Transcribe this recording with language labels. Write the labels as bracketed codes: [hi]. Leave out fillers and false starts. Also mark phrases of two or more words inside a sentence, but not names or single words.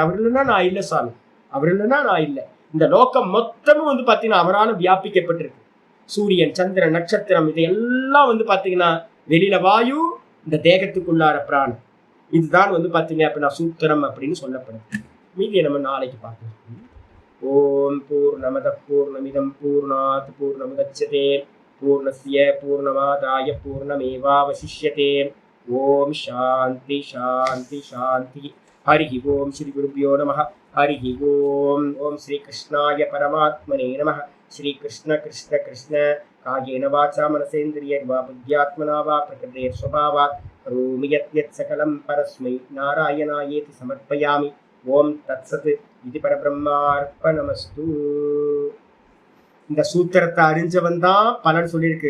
[ta] அவர் இல்லைன்னா நான் இல்லை சாமி, அவர் இல்லைன்னா நான் இல்லை. இந்த லோகம் மொத்தமும் வந்து பாத்தீங்கன்னா அவரால் வியாபிக்கப்பட்டிருக்கு. சூரியன், சந்திரன், நட்சத்திரம் இது எல்லாம் வந்து பாத்தீங்கன்னா வெளியில வாயு, இந்த தேகத்துக்குள்ளார பிராணம். இதுதான் வந்து பாத்தீங்க அப்படின்னா சூத்திரம் அப்படின்னு சொல்லப்படுது. மீதியை நம்ம நாளைக்கு பார்க்கலாம். [sa] ॐ पूर्णमद पूर्णमिदं पूर्णात् पूर्णमुदच्यते पूर्णस्य पूर्णमादाय पूर्णमेवावशिष्यते. ॐ शान्ति शान्ति शान्ति. हरि ॐ श्री गुरुभ्यो नमः। हरि ॐ. ॐ श्री कृष्णाय परमात्मने नमः. श्री कृष्ण कृष्ण कृष्ण कायेन वाचा मनसेन्द्रियैर्वा बुद्ध्यात्मना वा प्रकृतेर् स्वभावात् करोमि यत् सकलं परस्मै नारायणायेति समर्पयामि. ॐ तत्सत्. இது பரபிரம்மார்ப்பணமஸ்து. [ta] இந்த சூத்திரத்தை அறிஞ்சவன் தான் பலன் சொல்லியிருக்கு.